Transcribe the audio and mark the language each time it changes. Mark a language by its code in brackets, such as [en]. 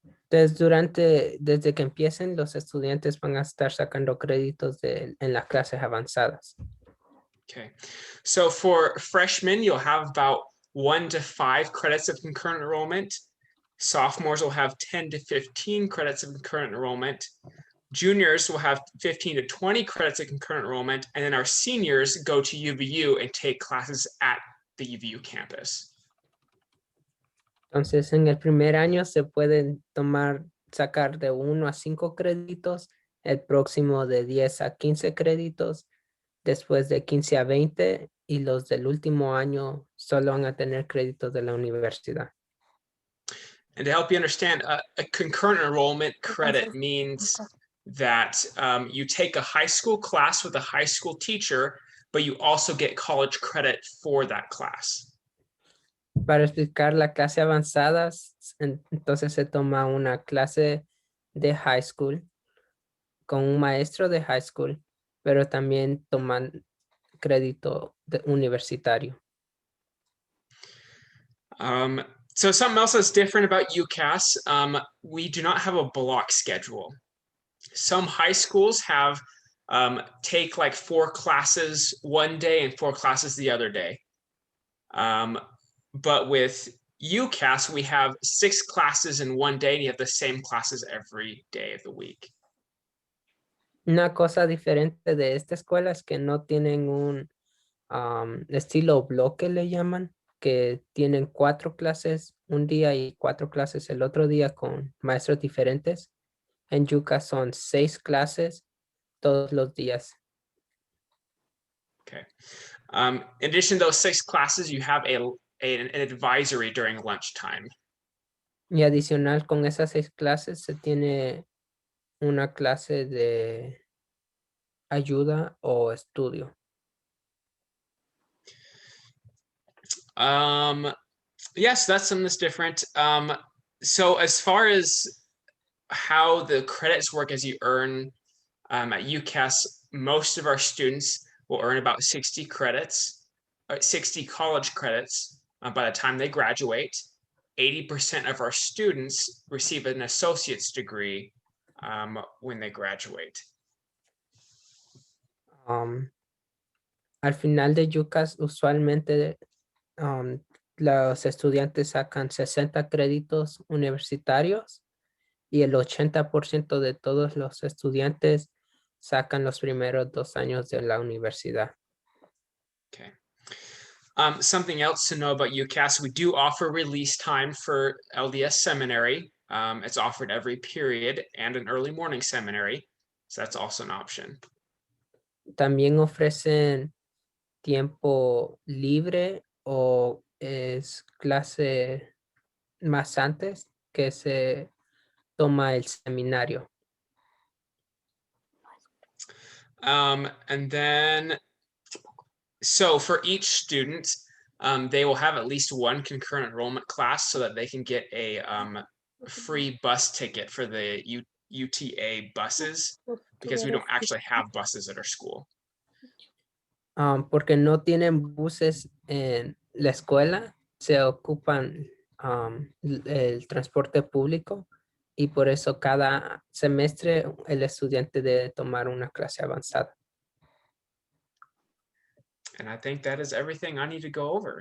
[es] Desde que empiecen, los estudiantes van a estar sacando créditos en las clases avanzadas. [en] Okay, so for freshmen, you'll have about 1 to 5 credits of concurrent enrollment. Sophomores will have 10 to 15 credits of concurrent enrollment. Juniors will have 15 to 20 credits of concurrent enrollment. And then our seniors go to UVU and take classes at the UVU campus. [es] Entonces, en el primer año se pueden sacar de 1 a 5 créditos, el próximo de 10 a 15 créditos, después de 15 a 20, y los del último año solo van a tener créditos de la universidad. [en] And to help you understand, a concurrent enrollment credit means that you take a high school class with a high school teacher, but you also get college credit for that class. [es] Para explicar la clase avanzada, entonces se toma una clase de high school con un maestro de high school, pero también toman crédito universitario. [en] So something else that's different about UCAS, we do not have a block schedule. Some high schools have take like 4 classes one day and 4 classes the other day. But with UCAS, we have 6 classes in one day, and you have the same classes every day of the week. [es] Una cosa diferente de esta escuela es que no tienen un estilo bloque, le llaman, que tienen 4 clases un día y 4 clases el otro día con maestros diferentes. En Ucas son 6 clases todos los días. Okay. [en] In addition to those 6 classes, you have an advisory during lunchtime. [es] Y adicional, con esas 6 clases se tiene una clase de ayuda o estudio. [en] Yes, that's something that's different. So as far as how the credits work as you earn at UCAS, most of our students will earn about 60 credits, 60 college credits by the time they graduate. 80% of our students receive an associate's degree when they graduate. [es] Al final de UCAS, usualmente los estudiantes sacan 60 créditos universitarios, y el 80% de todos los estudiantes sacan los primeros 2 años de la universidad. Okay. [en] Something else to know about UCAS, we do offer release time for LDS Seminary. It's offered every period, and an early morning seminary. So that's also an option. [es] También ofrecen tiempo libre o es clase más antes que se toma el seminario? [en] And then, so for each student, they will have at least one concurrent enrollment class so that they can get a free bus ticket for the UTA buses, because we don't actually have buses at our school. [es] Porque no tienen buses en la escuela, se ocupan el transporte público y por eso cada semestre el estudiante debe tomar una clase avanzada. [en] And I think that is everything I need to go over.